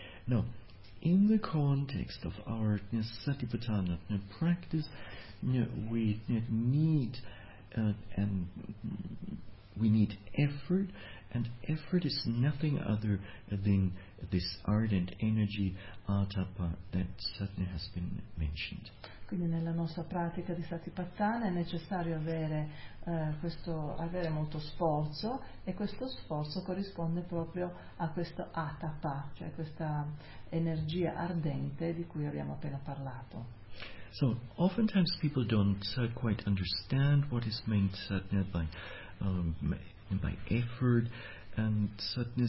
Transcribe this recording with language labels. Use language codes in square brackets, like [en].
[en] Now, in the context of our Satipatthana practice, we need effort, and effort is nothing other than this ardent energy, atapa, that certainly has been mentioned. [it] Quindi nella nostra pratica di Satipatthana è necessario avere molto sforzo, e questo sforzo corrisponde proprio a questo atapa, cioè questa energia ardente di cui abbiamo appena parlato. [en] So, oftentimes people don't quite understand what is meant by effort and suddenly.